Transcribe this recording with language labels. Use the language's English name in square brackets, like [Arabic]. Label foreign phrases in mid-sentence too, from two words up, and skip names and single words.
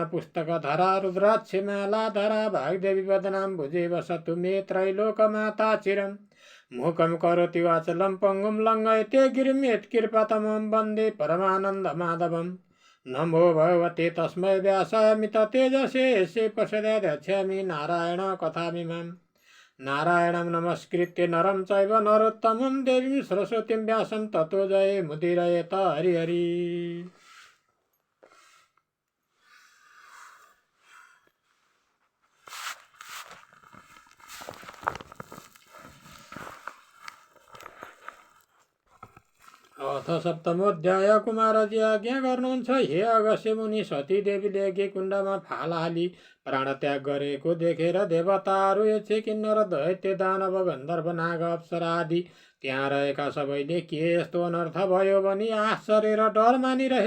[Sanskrit] पुस्तकधरा रुद्राक्ष मालाधरा भागदेवी वदनां भुजे वसतु मे त्रैलोकमाता चिरं मूकं करोति वाचलं पङ्गुं लङ्घयते गिरिं यत्कृपातमं वन्दे परमानन्दमाधवम् नमो भगवते तस्मै व्यासाय मिततेजसे यस्य प्रसदध्यक्षामि नारायण कथामिमाम् नारायणं नमस्कृत्य नरं चैव नरोत्तमं देवीं सरस्वतीं व्यासं ततो जये मुदीरयेत हरिहरि। अथ सप्तमोऽध्याय [Nepali] कुमारजी आज्ञा गर्नुहुन्छ हे अगस्त्य मुनि सती देवीले यज्ञ कुण्डमा फाल हाली प्राणत्याग गरेको देखेर देवताहरू यक्ष किन्नर दैत्य दानव गन्धर्व नाग अप्सरा आदि त्यहाँ रहेका सबैले के यस्तो अनर्थ भयो भनी आश्चर्य र डर मानिरहे।